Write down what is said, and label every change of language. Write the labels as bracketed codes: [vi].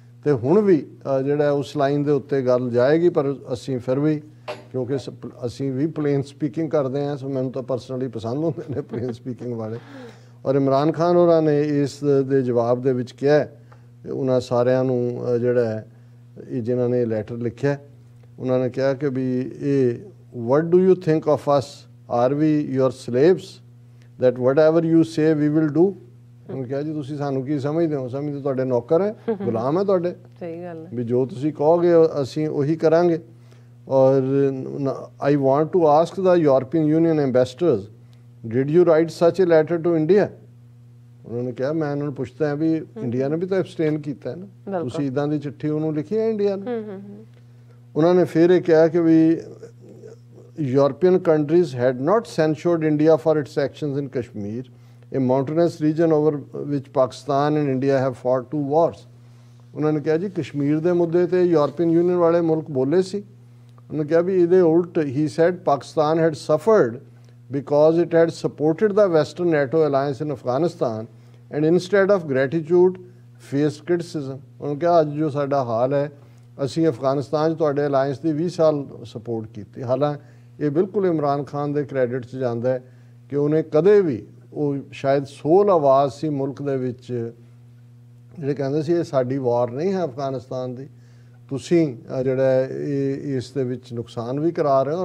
[pa] ਤੇ ਹੁਣ ਵੀ ਜਿਹੜਾ ਉਸ ਲਾਈਨ ਦੇ ਉੱਤੇ ਗੱਲ ਜਾਏਗੀ, ਪਰ ਅਸੀਂ ਫਿਰ ਵੀ, ਕਿਉਂਕਿ ਅਸੀਂ ਵੀ ਪਲੇਨ ਸਪੀਕਿੰਗ ਕਰਦੇ ਹਾਂ, ਸੋ ਮੈਨੂੰ ਤਾਂ ਪਰਸਨਲੀ ਪਸੰਦ ਹੁੰਦੇ ਨੇ ਪਲੇਨ ਸਪੀਕਿੰਗ ਵਾਲੇ। ਔਰ ਇਮਰਾਨ ਖਾਨ ਹੋਰਾਂ ਨੇ ਇਸ ਦੇ ਜਵਾਬ ਦੇ ਵਿੱਚ ਕਿਹਾ, ਉਹਨਾਂ ਸਾਰਿਆਂ ਨੂੰ ਜਿਹੜਾ ਇਹ ਜਿਨ੍ਹਾਂ ਨੇ ਲੈਟਰ ਲਿਖਿਆ, ਉਹਨਾਂ ਨੇ ਕਿਹਾ ਕਿ ਵੀ ਇਹ [en] what do you think of us? Are we your slaves? That whatever you say we will do? [pa] ਉਹਨੇ ਕਿਹਾ ਜੀ ਤੁਸੀਂ ਸਾਨੂੰ ਕੀ ਸਮਝਦੇ ਹੋ? ਸਮਝਦੇ ਤੁਹਾਡੇ ਨੌਕਰ ਹੈ, ਗੁਲਾਮ ਹੈ ਤੁਹਾਡੇ। ਸਹੀ ਗੱਲ ਹੈ, ਵੀ ਜੋ ਤੁਸੀਂ ਕਹੋਗੇ ਅਸੀਂ ਉਹੀ ਕਰਾਂਗੇ। [en] ਔਰ I want to ask the European Union ambassadors, did you write such a letter to India? [pa] ਉਹਨਾਂ ਨੇ ਕਿਹਾ, ਮੈਂ ਉਹਨਾਂ ਨੂੰ ਪੁੱਛਦਾ ਵੀ ਇੰਡੀਆ ਨੇ ਵੀ ਤਾਂ ਐਬਸਟੇਨ ਕੀਤਾ ਹੈ ਨਾ, ਤੁਸੀਂ ਇੱਦਾਂ ਦੀ ਚਿੱਠੀ ਉਹਨੂੰ ਲਿਖੀ ਹੈ ਇੰਡੀਆ ਨੇ? ਉਹਨਾਂ ਨੇ ਫਿਰ ਇਹ ਕਿਹਾ ਕਿ ਵੀ [en] European countries had not censured India for its actions in Kashmir, a mountainous region over which Pakistan and India have fought 2 wars. [pa] ਉਹਨਾਂ ਨੇ ਕਿਹਾ ਜੀ ਕਸ਼ਮੀਰ ਦੇ ਮੁੱਦੇ ਤੇ ਯੂਰਪੀਅਨ ਯੂਨੀਅਨ ਵਾਲੇ ਮੁਲਕ ਬੋਲੇ ਸੀ। ਉਹਨੇ ਕਿਹਾ ਵੀ ਇਹਦੇ ਉਲਟ [en] he said Pakistan had suffered because it had supported the Western NATO alliance in Afghanistan and instead of gratitude faced criticism. [pa] ਉਹਨੇ ਕਿਹਾ ਅੱਜ ਜੋ ਸਾਡਾ ਹਾਲ ਹੈ, ਅਸੀਂ ਅਫਗਾਨਿਸਤਾਨ 'ਚ ਤੁਹਾਡੇ ਅਲਾਇੰਸ ਦੀ 20 ਸਾਲ ਸਪੋਰਟ ਕੀਤੀ। ਹਾਲਾਂਕਿ ਇਹ ਬਿਲਕੁਲ ਇਮਰਾਨ ਖਾਨ ਦੇ ਕ੍ਰੈਡਿਟ 'ਚ ਜਾਂਦਾ ਹੈ ਕਿ ਉਹਨੇ ਕਦੇ ਵੀ, ਉਹ ਸ਼ਾਇਦ ਸੋਲ ਆਵਾਜ਼ ਸੀ ਮੁਲਕ ਦੇ ਵਿੱਚ ਜਿਹੜੇ ਕਹਿੰਦੇ ਸੀ ਇਹ ਸਾਡੀ ਵਾਰ ਨਹੀਂ ਹੈ ਅਫਗਾਨਿਸਤਾਨ ਦੀ, ਤੁਸੀਂ ਜਿਹੜਾ ਇਹ ਇਸ ਦੇ ਵਿੱਚ ਨੁਕਸਾਨ ਵੀ ਕਰਾ ਰਹੇ ਹੋ।